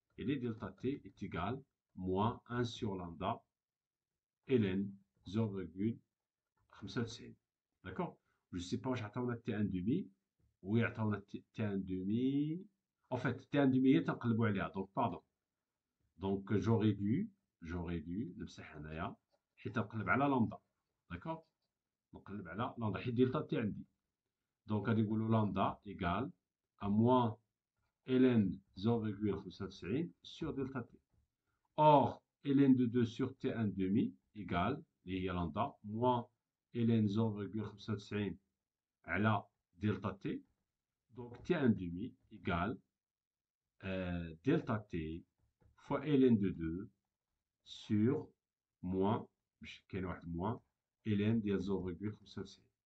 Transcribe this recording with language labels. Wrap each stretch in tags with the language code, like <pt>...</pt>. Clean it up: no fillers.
<fr>Et les delta T est égal moins 1 sur lambda ln 0,95. D'accord? Je ne sais pas</fr> <ar>واش عطاونا</ar> <fr>T1 demi. Oui,</fr> <ar>عطاونا</ar> <fr>T1 demi. En fait, T1 demi</fr> <ar>هي تنقلبوا عليها.</ar> <fr>Donc pardon. Donc j'aurais dû</fr> <ar>نمسح هنايا حيت نقلب على لامدا. داكور؟ نقلب على لامدا حيت دلتا تي عندي. دونك غادي نقولوا لامدا ايكال ا موان ln 0,95 sur delta t.</ar> <fr>Or, ln de 2 sur t1 demi égale,</fr> <ar>اللي هي لامدا,</ar> <fr>moins ln 0,95</fr> <ar>على</ar> <fr>delta t. Donc t1 demi égale delta t fois ln de 2 sur moins,</fr> <ar>كاين واحد</ar> <fr>moins ln</fr> <ar>ديال</ar> <fr>0,95.</fr>